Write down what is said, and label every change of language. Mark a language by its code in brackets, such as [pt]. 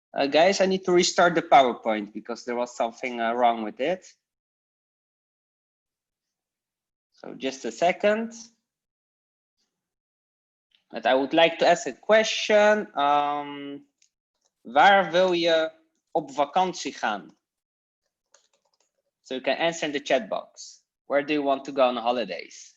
[en] Guys, I need to restart the PowerPoint because there was something wrong with it. So just a second. But I would like to ask a question. [nl] Waar wil je op vakantie gaan? [en] So you can answer in the chat box. Where do you want to go on holidays?